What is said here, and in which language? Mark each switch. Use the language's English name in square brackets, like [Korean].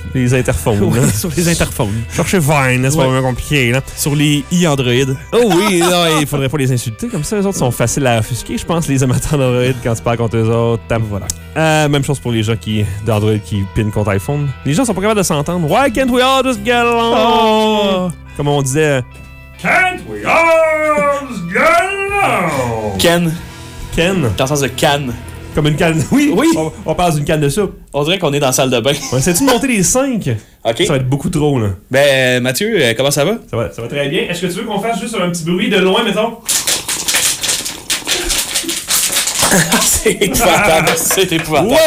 [French] Les interphones. Ouais, sur les interphones. Cherchez Vine, c'est pas vraiment compliqué. Là. Sur les i-Android. Oh oui, non, il faudrait pas les insulter comme ça. Les autres sont faciles à offusquer, je pense, les amateurs d'Android, quand tu parles contre eux autres. Tam, voilà. Même chose pour les gens qui d'Android qui pinent contre iPhone. Les gens sont pas capables de s'entendre. [English] Why can't we all just get along? Oh. [French] Comme on disait... [English] Can't we all just get along? Ken. [French] Dans le sens de can. Comme une canne. Oui, oui. On parle d'une canne de soupe. On dirait qu'on est dans la salle de bain. On essaie-tu de monter les 5? Ok. Ça va être beaucoup trop, là. Ben, Mathieu, comment ça va? Ça va très bien. Est-ce que tu veux qu'on fasse juste un petit bruit de loin, mettons? C'est épouvantable. C'est épouvantable.